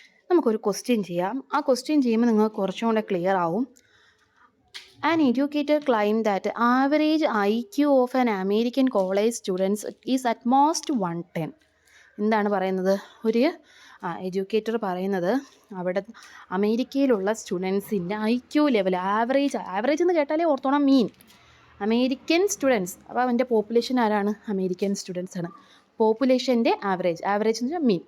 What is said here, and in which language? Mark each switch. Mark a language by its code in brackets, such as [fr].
[ml] നമുക്കൊരു ക്വസ്റ്റ്യൻ ചെയ്യാം. ആ ക്വസ്റ്റ്യൻ ചെയ്യുമ്പോൾ നിങ്ങൾക്ക് കുറച്ചും കൂടെ ക്ലിയർ ആവും. [en] An educator claimed that average IQ of an American college students is at most 110. [ml] എന്താണ് പറയുന്നത്? ഒരു എഡ്യൂക്കേറ്റർ പറയുന്നത് അവിടെ അമേരിക്കയിലുള്ള സ്റ്റുഡൻസിൻ്റെ IQ ലെവൽ ആവറേജ് എന്ന് കേട്ടാലേ ഓർത്തോണം, [en] Mean American students. [ml] അപ്പോൾ അവൻ്റെ പോപ്പുലേഷൻ ആരാണ്? അമേരിക്കൻ സ്റ്റുഡൻസ് ആണ്. പോപ്പുലേഷൻ്റെ ആവറേജ് എന്ന് വെച്ചാൽ മീൻ.